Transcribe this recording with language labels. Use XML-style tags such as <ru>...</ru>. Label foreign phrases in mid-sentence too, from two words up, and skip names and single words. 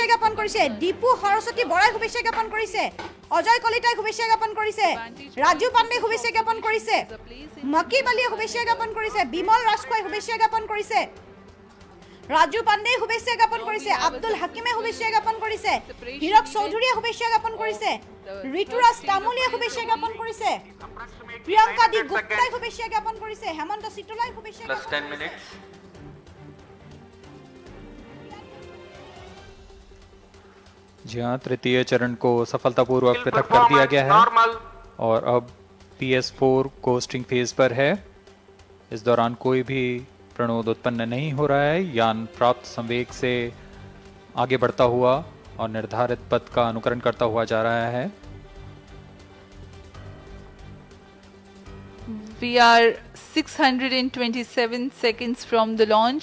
<as>জ্ঞাপন কৰিছে দীপু সৰস্বতী বৰাই শুভেচ্ছা জ্ঞাপন কৰিছে অজয় কলিতাই শুভেচ্ছা জ্ঞাপন কৰিছে ৰাজু পাণ্ডেই শুভেচ্ছা জ্ঞাপন কৰিছে মকিব আলীয়ে শুভেচ্ছা জ্ঞাপন কৰিছে বিমল ৰাজখোৱাই শুভেচ্ছা জ্ঞাপন কৰিছে ৰাজু পাণ্ডেই শুভেচ্ছা জ্ঞাপন কৰিছে আব্দুল হাকিমে শুভেচ্ছা জ্ঞাপন কৰিছে হীৰক চৌধুৰীয়ে শুভেচ্ছা জ্ঞাপন কৰিছে ঋতুৰাজ তামুলীয়ে শুভেচ্ছা জ্ঞাপন কৰিছে প্ৰিয়ংকা দি গুপ্তাই শুভেচ্ছা জ্ঞাপন কৰিছে হেমন্ত চিতুলাই শুভেচ্ছা Plus জ্ঞাপন 10 কৰিছে minutes.</as> <hi>जी हाँ, तृतीय चरण को सफलतापूर्वक पृथक कर दिया गया है normal. और अब PS4 कोस्टिंग फेज पर है। इस दौरान कोई भी प्रणोद उत्पन्न नहीं हो रहा है। यान प्राप्त संवेग से आगे बढ़ता हुआ और निर्धारित पथ का अनुकरण करता हुआ जा रहा है।</hi> <en>We are 627 seconds from the launch.</en>